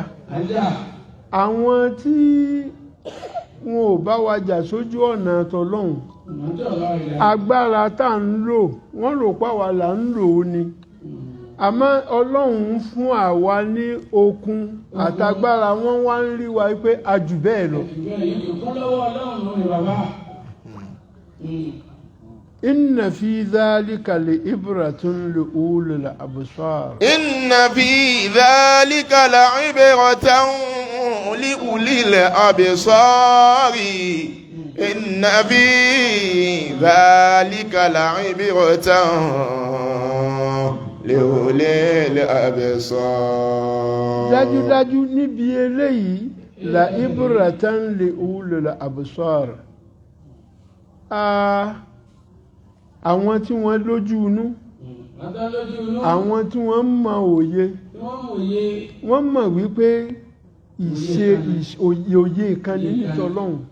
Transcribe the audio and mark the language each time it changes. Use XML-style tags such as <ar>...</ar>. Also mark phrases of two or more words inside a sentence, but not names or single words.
<yo>Àwọn tí wọn ò bá wa jà sójú ọ̀nà tọlọ́hun agbára tá ń lò wọ́n rò páwa là ń lò ó ni. Àmọ́ Ọlọ́run fún àwa ní okun àtagbára wọ́n wá ń rí wa pé a jù bẹ́ẹ̀ lọ.</yo> <ar>إن في ذلك لعبرة لأولي الأبصار. إن في ذلك لعبرة لأولي الأبصار. إن في ذلك لعبرة لأولي الأبصار.</ar> <yo>dájúdájú níbi eléyìí</yo> <ar>لعبرة لأولي الأبصار.</ar> <yo>Àwọn tí wọ́n lójú inú, àwọn tí wọ́n mọ òye, wọ́n mọ̀ wípé òye kan ní nítọ́lọ́hun.</yo>